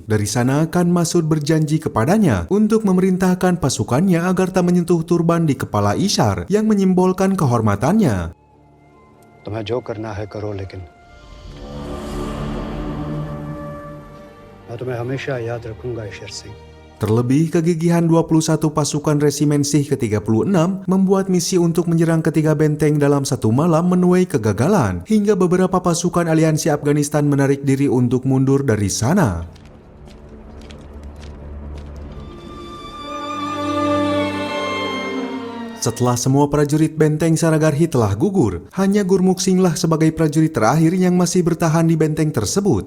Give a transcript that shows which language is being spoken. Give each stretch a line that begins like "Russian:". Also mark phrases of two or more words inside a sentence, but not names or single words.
Indonesian: Dari sana, Khan Masud berjanji kepadanya untuk memerintahkan pasukannya agar tak menyentuh turban di kepala Isar yang menyimbolkan kehormatannya.
Hindi: तुम्हें जो करना है करो, लेकिन मैं तुम्हें हमेशा याद रखूंगा ईशर सिंह।
Indonesian: Terlebih, kegigihan 21 pasukan resimen Sih ke-36 membuat misi untuk menyerang ketiga benteng dalam satu malam menuai kegagalan, hingga beberapa pasukan aliansi Afghanistan menarik diri untuk mundur dari sana. Setelah semua prajurit benteng Saragarhi telah gugur, hanya Gurmukh Singh lah sebagai prajurit terakhir yang masih bertahan di benteng tersebut.